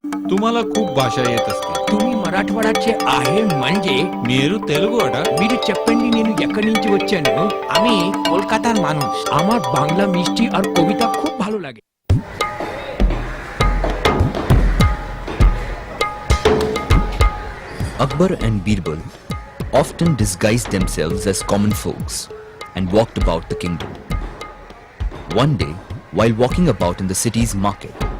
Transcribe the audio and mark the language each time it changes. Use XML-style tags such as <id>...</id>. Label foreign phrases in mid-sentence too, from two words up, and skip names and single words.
<mr>तुम्हाला खूप भाषा येत असतील. तुम्ही मराठवाड्याचे आहे म्हणजे</mr> <te>మీరు తెలుగు అట. మీరు చెప్పండి నేను ఎక్కడి నుంచి వచ్చాను.</te> <bn>আমি কলকাতার মানুষ. আমার বাংলা মিষ্টি আর কবিতা খুব ভালো লাগে.</bn> <en>Akbar and Birbal often disguised themselves as common folks and walked about the kingdom. One day, while walking about in the city's market,</en>